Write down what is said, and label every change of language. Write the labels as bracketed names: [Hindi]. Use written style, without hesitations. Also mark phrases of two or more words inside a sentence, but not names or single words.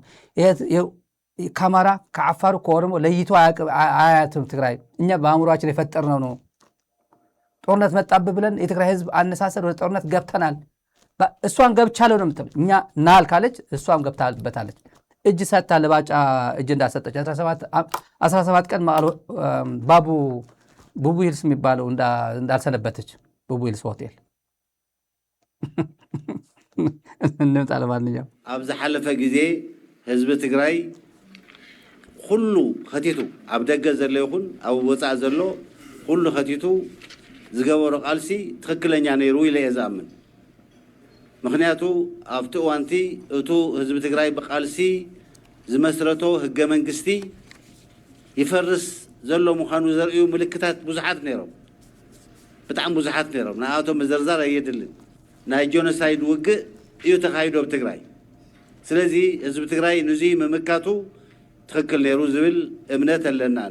[Amharic] ከአማራ ከአፋሩ ከኦሮሞ ለይቶ አያትም ትግራይ። እኛ በአእምሯችን የፈጠርነው ነው። ጦርነት መጣብህ ብለን የትግራይ ህዝብ አነሳሰር ወደ ጦርነት ገብተናል። እሷን ገብቻለሁ ነው የምትለው። እኛ ናል ካለች እሷም ገብታበታለች። እጅ ሰጥታ ለባጫ እጅ እንዳሰጠች 17 ቀን ቡቡ ሂልስ የሚባለው እንዳልሰነበተች ቡቡ ሂልስ ሆቴል እንምጣ። ለማንኛውም [Tigrinya] ኣብ ዝሓለፈ ግዜ ህዝቢ ትግራይ ኩሉ ከቲቱ ኣብ ደገ ዘሎ ይኹን ኣብ ወፃእ ዘሎ ኩሉ ከቲቱ ዝገበሮ ቃልሲ ትክክለኛ ነይሩ ኢለ እየ ዝኣምን። ምክንያቱ ኣብቲ እዋንቲ እቱ ህዝቢ ትግራይ ብቃልሲ ዝመስረቶ ህገ መንግስቲ ይፈርስ ዘሎ ምዃኑ ዘርእዩ ምልክታት ብዙሓት ነይሮም፣ ብጣዕሚ ብዙሓት ነይሮም። ንኣቶም መዘርዛር ኣየድልን። ናይ ጆኖሳይድ ውግእ እዩ ተኻይዶ ኣብ ትግራይ። ስለዚ ህዝቢ ትግራይ ንዚ ምምካቱ ትክክል ነይሩ ዝብል እምነት ኣለና። ኣነ